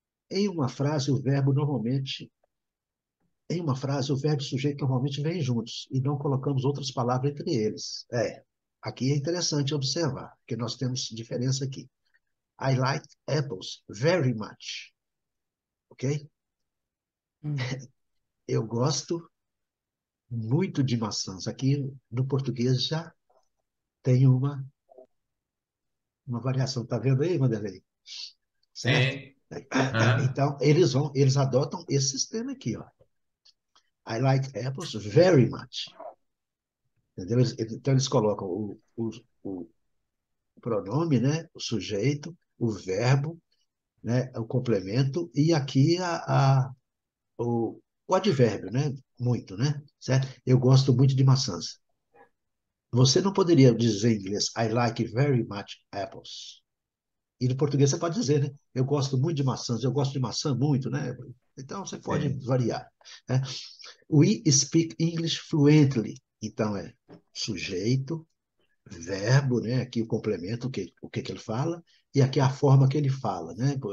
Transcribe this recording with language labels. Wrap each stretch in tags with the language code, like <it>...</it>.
<pt>Em uma frase, o verbo normalmente Em uma frase, o verbo e o sujeito normalmente vêm juntos e não colocamos outras palavras entre eles. Aqui é interessante observar, que nós temos diferença aqui.</pt> <en>I like apples very much, ok? Hum.</en> <pt>Eu gosto muito de maçãs. Aqui no português já tem uma variação. Tá vendo aí, Vanderlei? Certo? Sim. Aham. Então, eles adotam esse sistema aqui, ó.</pt> <en>I like apples very much.</en> <pt>Entendeu? Então, eles colocam o pronome, né? O sujeito, o verbo, né? O complemento e aqui o advérbio, né? Muito, né? Certo? Eu gosto muito de maçãs. Você não poderia dizer em inglês</pt> <en>I like very much apples.</en> <pt>E no português você pode dizer, né? Eu gosto muito de maçãs, eu gosto de maçã muito, né? Então você pode Sim. variar, né?</pt> <en>We speak English fluently.</en> <pt>Então é sujeito, verbo, né? Aqui o complemento, o que ele fala, e aqui a forma que ele fala, né?</pt>